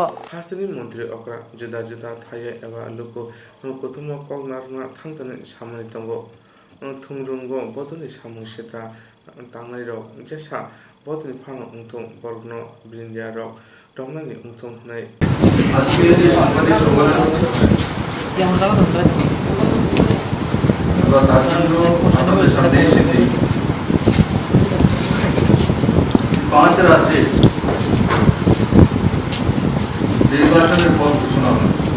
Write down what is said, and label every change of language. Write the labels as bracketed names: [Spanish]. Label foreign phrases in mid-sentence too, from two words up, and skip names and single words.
[Kok Borok] हासनि मन्त्रि अक्रा जुदा जुदा थायो एबा लोको कुथुम कगनारना थांतने सामने दंगो थुमरुंगो बदनि सामुसेता तांनाय रक जेसा बदनि फानो उंथुं बर्गनो ब्रिन्दिया रक दमनानि उंथुं नै [Bangla] আজকে যে সাংবাদিক সম্মেলন আমরা তার জন্য আপনাদের সামনে এসেছি 5 রাজ্যে নির্বাচনের ফল ঘোষণা হল।